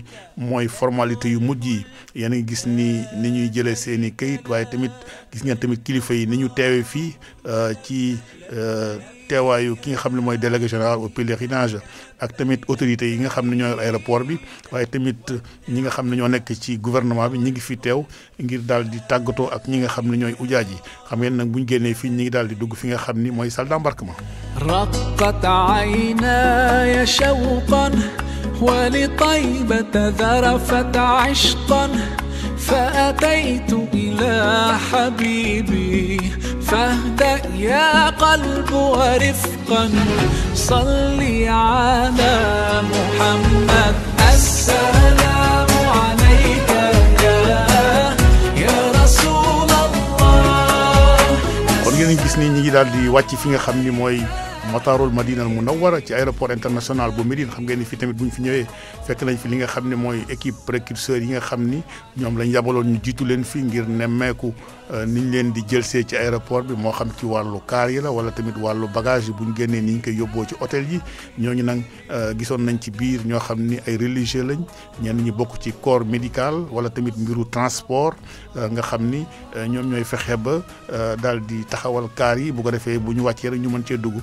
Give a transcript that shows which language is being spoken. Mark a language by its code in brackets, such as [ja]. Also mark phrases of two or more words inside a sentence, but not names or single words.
[wo] mooy formalité yu mujj yi yéen a ngi gis ni ñuy jëlee seen i kayit waaye tamit gis ngeen tamit kilifa yi ni ñu teewee fii ci teewaayu ki nga xam ne mooy [fr] délégué général au pèlerinage [wo] ak tamit autorités yi nga xam ne ñoo yor aéroport bi waaye tamit ñi nga xam ne ñoo nekk ci gouvernement bi ñi ngi fi teew ngir daal di tàggatoo ak ñi nga xam ne ñooy ujaaj yi xam ngeen nag bu ñu génnee fii ñi ngi daal di dugg fi nga xam ni mooy [fr] salle d'embarquement. [ar] رقت عيناي شوقا ولطيبة ذرفت عشقا فأتيت إلى حبيبي فاهدأ يا قلب ورفقا صلي على محمد السلام عليك يا رسول الله. [wo] kon ngeen gis ni ñi ngi daal di wàcc fi nga xam ni mooy Matarul Madina al Munawwara ci [fr] aéroport international [wo] bu Médine xam ngeen ni fii tamit bu ñu fi ñëwee fekk nañ fi li nga xam ne mooy [fr] équipe précurseur [wo] yi nga xam ni ñoom lañ yabaloon ñu jiitu leen fi ngir nemmeeku niñ leen di jëlsee ci aéroport bi moo xam ci wàllu kaar yi la wala tamit wàllu bagage yi bu ñu génnee ni ñu koy yóbboo ci hôtel yi ñooñu nag gisoon nañ ci biir ñoo xam ni ay religieux lañ ñenn ñi bokk ci [fr] corps médical [wo] wala tamit mbiru transport nga xam ni ñoom ñooy fexe ba daal di taxawal kaar yi bu ko defee bu ñu wàccee rek ñu mën cee dugg.